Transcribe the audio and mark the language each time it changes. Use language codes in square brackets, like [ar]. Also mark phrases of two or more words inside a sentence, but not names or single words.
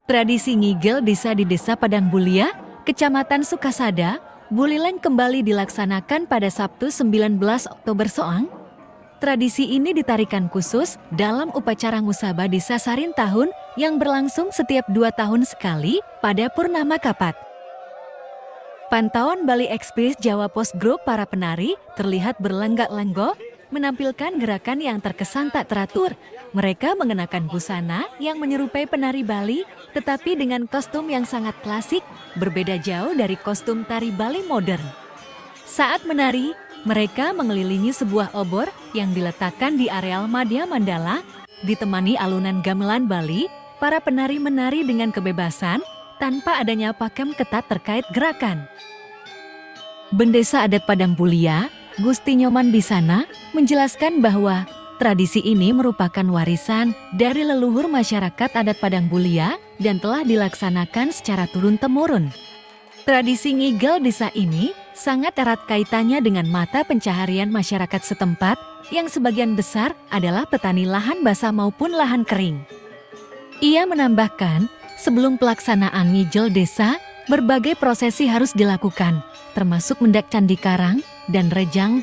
[id] Tradisi ngigel desa di Desa Padang Bulia, Kecamatan Sukasada, Buleleng kembali dilaksanakan pada Sabtu 19 Oktober soang. Tradisi ini ditarikan khusus dalam upacara Ngusaba Desa Sarin Tahun yang berlangsung setiap 2 tahun sekali pada Purnama Kapat. Pantauan Bali Express Jawa Post Group para penari terlihat berlenggak-lenggok, menampilkan gerakan yang terkesan tak teratur. Mereka mengenakan busana yang menyerupai penari Bali, tetapi dengan kostum yang sangat klasik, berbeda jauh dari kostum tari Bali modern. Saat menari, mereka mengelilingi sebuah obor yang diletakkan di areal Madya Mandala, ditemani alunan gamelan Bali. Para penari menari dengan kebebasan, tanpa adanya pakem ketat terkait gerakan. Bendesa Adat Padang Bulia, Gusti Nyoman Bisana, menjelaskan bahwa tradisi ini merupakan warisan dari leluhur masyarakat adat Padang Bulia dan telah dilaksanakan secara turun-temurun. Tradisi ngigel desa ini sangat erat kaitannya dengan mata pencaharian masyarakat setempat yang sebagian besar adalah petani lahan basah maupun lahan kering. Ia menambahkan, sebelum pelaksanaan ngigel desa, berbagai prosesi harus dilakukan, termasuk mendak Candi Karang dan Rejang.